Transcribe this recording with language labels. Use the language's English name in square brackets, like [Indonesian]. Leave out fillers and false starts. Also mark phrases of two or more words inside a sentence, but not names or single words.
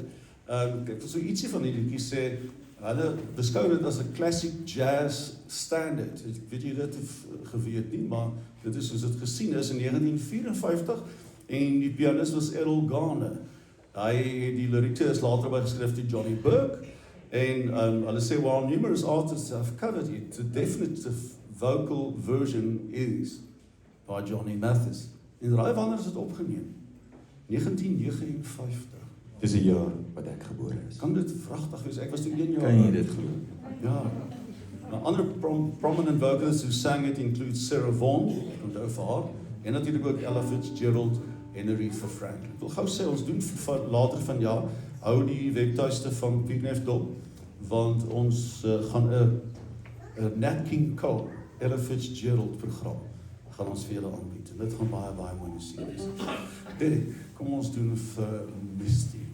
[Afrikaans] Ek wil so ietsie van die liedjie sê, hulle beskou dit as 'n [English] classic jazz standard. [Afrikaans] Weet jy dit geweet nie, maar dit is soos dit gesien is in 1954 en die pianist was Errol Garner. Die lirieke is later bygeskryf deur Johnny Burke en hulle sê [English] while numerous artists have covered it, the definitive vocal version is by Johnny Mathis. [Afrikaans] En raai wanneer is dit opgeneem? 1959. Dis 'n jaar wat ek gebore is. Kan dit vragtig wees? Ek was toe 1 jaar Kan jy oud. dit glo? Ja. Nou, ander [English] prominent vocalists who sang it include Sarah Vaughan, [Afrikaans] onthou vir haar, en natuurlik ook Ella Fitzgerald en Aretha Franklin. Ek wil gou sê, ons doen later vanjaar, hou die webtuiste van Pieknef dop, want ons gaan 'n Nat King Cole, Ella Fitzgerald program, gaan ons vir julle aanbied. En dit gaan baie mooi musiek wees. Derek, kom ons doen vir Misty.